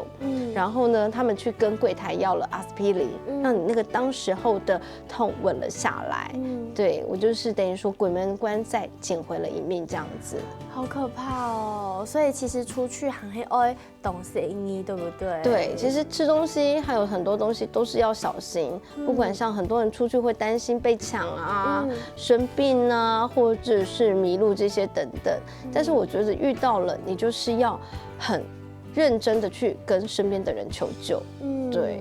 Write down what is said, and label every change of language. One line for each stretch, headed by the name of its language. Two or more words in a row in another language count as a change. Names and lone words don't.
Chinese: 然後呢，他們去跟櫃檯要了阿司匹林，讓你那個當時候的痛穩了下來。對，我就是等於說鬼門關再撿回了一命這樣子。好可怕哦！所以其實出去還是要懂心意，對不對？對，其實吃東西還有很多東西都是要小心，不管像很多人出去會擔心被搶啊、生病啊，或者是迷路這些等等。但是我覺得遇到了，你就是要很認真的去跟身邊的人求救。對，